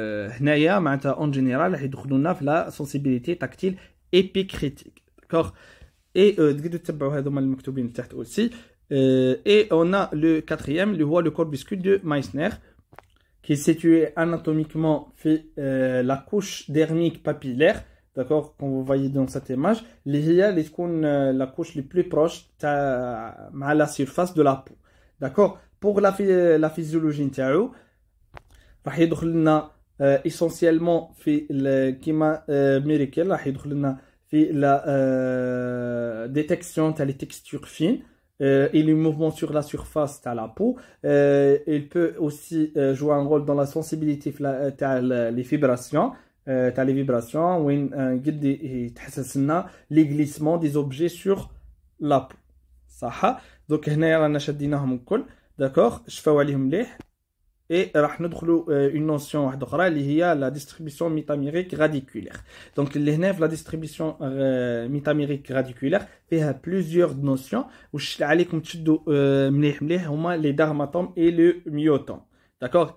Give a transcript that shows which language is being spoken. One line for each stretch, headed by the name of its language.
Arabic: هنايا معناتها
French: en général
Arabic: راح يدخلونا في
French: la sensibilité tactile épicritique, d'accord.
Arabic: Et تقدروا تتبعوا هذوما المكتوبين تحت aussi.
French: Et on a le quatrième, le corpuscule de Meissner, qui est situé anatomiquement fait la couche dermique papillaire, d'accord, comme vous voyez dans cette image, la couche les plus proche à la surface de la peau, d'accord. Pour la physiologie
Arabic: نتاعو راح يدخل لنا
French: essentiellement
Arabic: في كيما ميريكل راح يدخل لنا في
French: la détection تاع les textures fines et les mouvements sur la surface de la peau. Il peut aussi jouer un rôle dans la sensibilité les vibrations. Les vibrations
Arabic: وين قد يتحسس لنا
French: les glissements des objets sur la peau.
Arabic: صح. donc هنا رانا شديناهم الكل, d'accord, شفاو عليهم مليح.
French: Et
Arabic: راح ندخلوا
French: une notion
Arabic: واحده اخرى اللي هي
French: la distribution métamérique radiculaire. donc
Arabic: اللي هنا في
French: la distribution métamérique radiculaire فيها plusieurs notions
Arabic: واش عليكم تشدوا مليح مليح هما
French: les dermatomes et le myotome, d'accord.